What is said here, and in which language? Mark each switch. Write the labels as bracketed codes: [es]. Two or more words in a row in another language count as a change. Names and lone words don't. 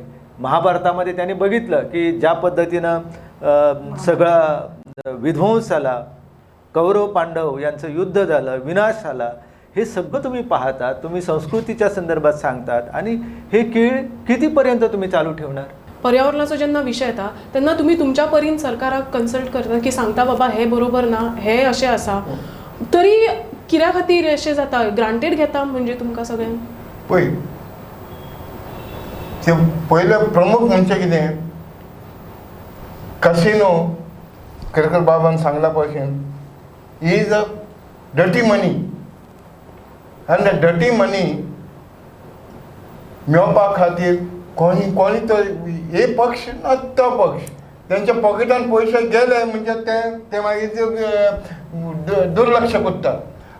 [mr] महाभारतामध्ये त्याने बघितलं की ज्या पद्धतीनं सगळा विध्वंस झाला, कौरव पांडव यांचं युद्ध झालं, विनाश झाला, हे सगळं तुम्ही पाहतात, तुम्ही संस्कृतीच्या संदर्भात सांगतात, आणि हे खेळ कितीपर्यंत तुम्ही चालू ठेवणार? [kok] पर्यावरणाचा ज्यांना विषय येता त्यांना तुम्ही तुमच्या परीन सरकाराक कन्सल्ट करता की सांगता बाबा हे बरोबर ना, हे अशें आसा, तरी कित्या खातीर अशें जाता? ग्रांटेड घेता म्हणजे तुमकां सगळ्यांक? पळय, ते पयलें प्रमुख म्हणजे कितें, कसिनो केरकर बाबान सांगला भशेन [en] is a dirty money, [kok] आनी [en] the dirty money [kok] मेळोवपा खातीर कोणी तो हे पक्ष ना तो पक्ष त्यांच्या पॉकेटान पयशे गेले म्हणजे ते मागीर दुर्लक्ष करतात.